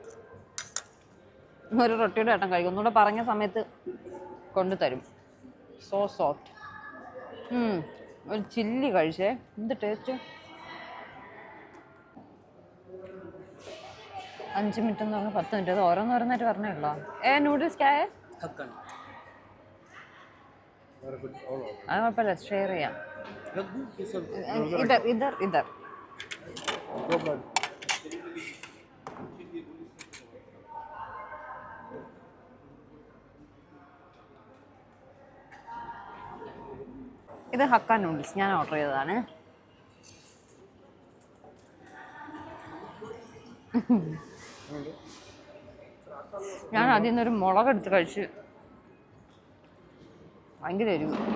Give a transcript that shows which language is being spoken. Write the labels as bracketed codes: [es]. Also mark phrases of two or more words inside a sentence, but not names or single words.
[ml] ഒരു റൊട്ടിയുടെ ഏട്ടൻ കഴിക്കും. ഒന്നുകൂടെ പറഞ്ഞ സമയത്ത് കൊണ്ടു തരും. [en] so soft. [ml] ഒരു ചില്ലി കഴിച്ചേ, എന്ത് ടേസ്റ്റ്. 5 മിനിറ്റ് എന്ന് പറഞ്ഞാൽ 10 മിനിറ്റ്. അത് ഓരോന്നോരോന്നായിട്ട് പറഞ്ഞല്ലോ. നൂഡിൽസ് [hi] क्या है? हक्का मेरा कुछ और हो [ml] അത് കുഴപ്പമില്ല, ഷെയർ ചെയ്യാം. [hi] रख दूँ ये सब इधर इधर इधर. दो प्लेट [ml] ഇത് ഹക്ക നൂഡിൽസ് ഞാൻ ഓർഡർ ചെയ്തതാണ്. ഞാൻ അതിൽ നിന്നൊരു മുളക് എടുത്ത് കഴിച്ച് ഭയങ്കര എരിവ്.